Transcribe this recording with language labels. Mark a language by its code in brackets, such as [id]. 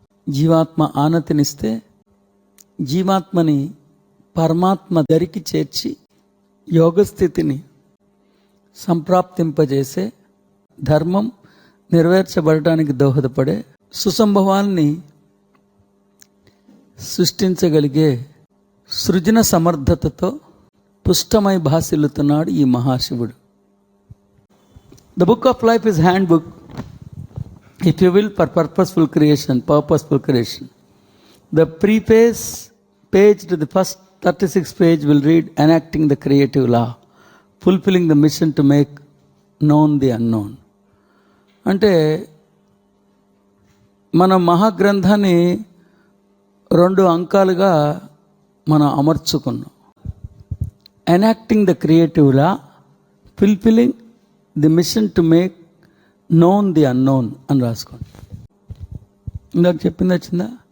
[te] జీవాత్మ ఆనతినిస్తే జీవాత్మని పరమాత్మ దరికి చేర్చి యోగస్థితిని సంప్రాప్తింపజేసే, ధర్మం నెరవేర్చబడటానికి దోహదపడే సుసంభవాల్ని సృష్టించగలిగే సృజన సమర్థతతో పుష్టమై భాసిల్లుతున్నాడు ఈ మహాశివుడు. [en] The book of life is handbook, if you will, for purposeful creation. The preface page to the first 36 page will read, enacting the creative law, fulfilling the mission to make known the unknown. [te] అంటే మన మహాగ్రంథాన్ని 2 అంకాలుగా మనం అమర్చుకున్నాం. [en] enacting the creative law, fulfilling the mission to make known the unknown [te] అని రాసుకోండి. ఇందాక చెప్పింది వచ్చిందా?